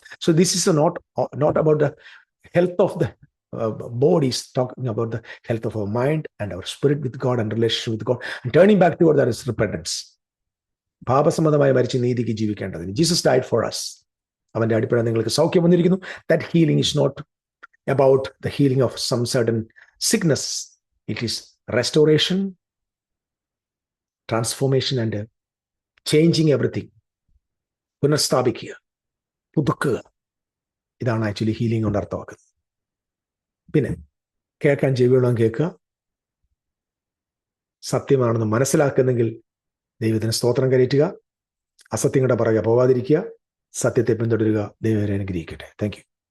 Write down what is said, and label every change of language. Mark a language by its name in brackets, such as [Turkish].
[English] So this is not about the health of the body, is talking about the health of our mind and our spirit with God and relationship with God and turning back toward that is repentance. [Malayalam] പാപസംബന്ധമായി മരിച്ച് നീതിക്ക് ജീവിക്കേണ്ടതിന് Jesus [English] died for us. [Malayalam] അവന്റെ അടിപ്പട നിങ്ങൾക്ക് സൗഖ്യം വന്നിരിക്കുന്നു. [English] That healing is not about the healing of some certain sickness. It is restoration, transformation and changing everything. [Malayalam] പുനഃസ്ഥാപിക്കുക, പുതുക്കുക. ഇതാണ് actually healing കൊണ്ട് അർത്ഥമാക്കുന്നത്. പിന്നെ കേൾക്കാൻ ചെവിയോളം കേൾക്കുക, സത്യമാണെന്ന് മനസ്സിലാക്കുന്നെങ്കിൽ ദൈവത്തിന് സ്തോത്രം കരയറ്റുക, അസത്യങ്ങളുടെ പുറകെ പോവാതിരിക്കുക, സത്യത്തെ പിന്തുടരുക. ദൈവം അനുഗ്രഹിക്കട്ടെ. [English] Thank you.